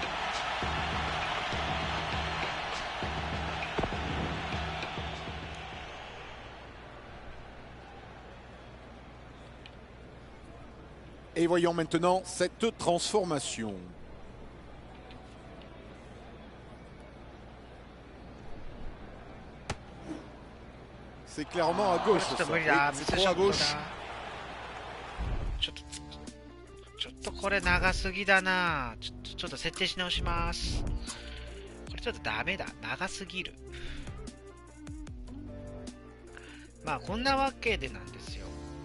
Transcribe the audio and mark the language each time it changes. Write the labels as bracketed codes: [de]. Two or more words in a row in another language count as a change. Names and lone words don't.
[fr] Et voyons maintenant cette transformation. C'est clairement à gauche. Ça. Oui, c'est trop à gauche. [ja] ちょっとこれ長すぎだな。ちょっと設定し直します。これちょっとダメだ。長すぎる。まあこんなわけでなんですよ。